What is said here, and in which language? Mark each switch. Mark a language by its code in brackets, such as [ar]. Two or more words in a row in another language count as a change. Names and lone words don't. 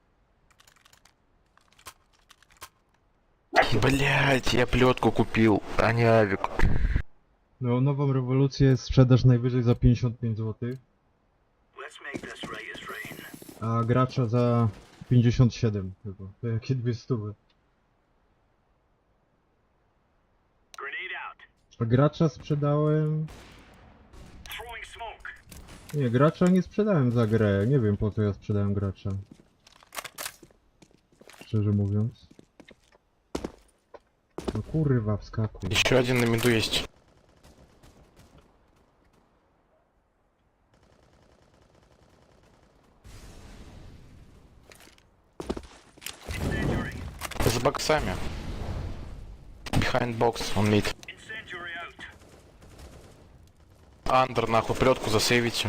[ru] Блять, я плетку купил, а не авик. [pl] No, nową rewolucję sprzedaż najwyżej za 55 zł. A gracza za 57 chyba. To jakie 200? A gracza sprzedałem... Nie, gracza nie sprzedałem za grę. Nie wiem po co ja sprzedałem gracza. Szczerze mówiąc. No kurwa, wskakuj. [ru] Еще один на миду есть. За боксами. [en] Behind box, [ru] он мид. Андер, нахуй, плетку засейвите.